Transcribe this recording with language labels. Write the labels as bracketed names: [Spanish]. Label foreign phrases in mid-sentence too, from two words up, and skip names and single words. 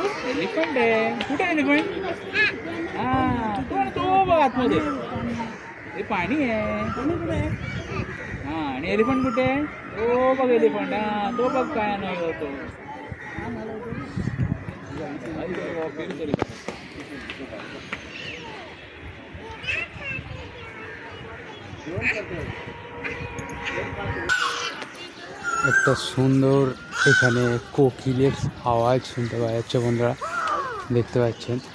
[Marathi] एलिफंट आहे. कुठे एलिफंट? हा तो बघ आतमध्ये. हे पाणी आहे. हा आणि एलिफंट कुठे आहे? तो बघ एलिफंट. हा तो बघ काय नाही तो. [Bangla] একটা সুন্দর এখানে কোকিলের আওয়াজ শুনতে পাওয়া যাচ্ছে বন্ধুরা, দেখতে পাচ্ছেন।